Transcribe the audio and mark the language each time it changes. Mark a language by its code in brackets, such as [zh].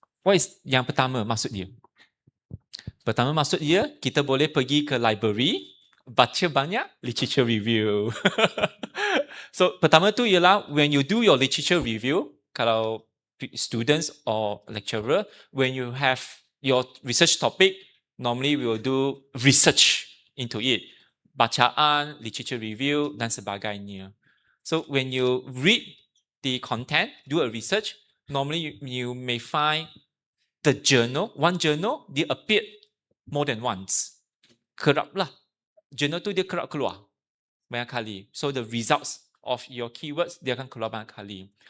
[en] What is [ms] yang pertama maksud dia? Pertama maksud dia, kita boleh pergi ke library, baca banyak literature review. [en] So [ms] pertama tu ialah [en] when you do your literature review, kalau students or lecturer, when you have your research topic, normally we will do research into it. [ms] Bacaan, literature review dan sebagainya. [en] So when you read the content, do a research, normally you may find the journal, one journal, dia appeared more than once. [ms] Kerap lah. Journal tu dia kerap keluar banyak kali. [en] So the results of your keywords, [ms] dia akan keluar banyak kali.